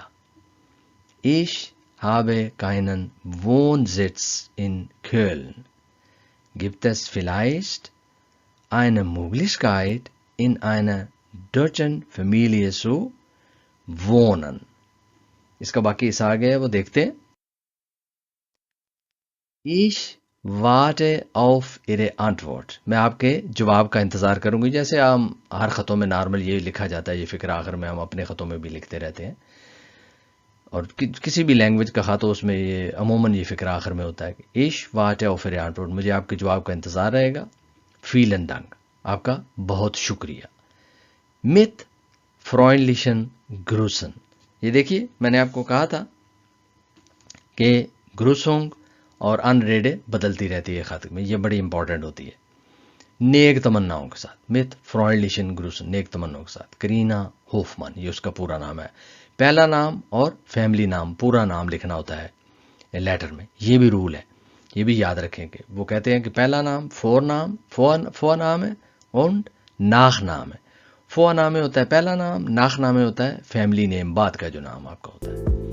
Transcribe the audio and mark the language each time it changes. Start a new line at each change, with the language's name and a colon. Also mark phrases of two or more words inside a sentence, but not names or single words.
German: ich habe keinen Wohnsitz in Köln، gibt es vielleicht eine Möglichkeit in einer deutschen Familie zu wohnen۔
Urdu: اس کا باقی حصہ آگے ہے، وہ دیکھتے ہیں۔
German: ich warte auf Ihre Antwort،
Urdu: میں آپ کے جواب کا انتظار کروں گی، جیسے ہم ہر خطوں میں نارمل یہ لکھا جاتا ہے، یہ فکر آخر میں ہم اپنے خطوں میں بھی لکھتے رہتے ہیں، اور کسی بھی لینگویج کا خط ہو اس میں یہ عموماً یہ فکر آخر میں ہوتا ہے کہ
German: ich warte auf Ihre Antwort،
Urdu: مجھے آپ کے جواب کا انتظار رہے گا۔
German: vielen Dank،
Urdu: آپ کا بہت شکریہ۔
German: mit freundlichen Grüßen،
Urdu: یہ دیکھیے میں نے آپ کو کہا تھا کہ گروسنگ اور ان ریڈے بدلتی رہتی ہے خط میں، یہ بڑی امپورٹنٹ ہوتی ہے۔ نیک تمناؤں کے ساتھ،
German: mit freundlichen Grüßen،
Urdu: نیک تمناؤں کے ساتھ۔ کرینا ہوفمن، یہ اس کا پورا نام ہے، پہلا نام اور فیملی نام، پورا نام لکھنا ہوتا ہے لیٹر میں، یہ بھی رول ہے، یہ بھی یاد رکھیں کہ وہ کہتے ہیں کہ پہلا نام فور نام ہے اور ناخ نام ہے. فور نام میں ہوتا ہے پہلا نام، ناخ نام میں ہوتا ہے
English: family name,
Urdu: بعد کا جو نام آپ کا ہوتا ہے.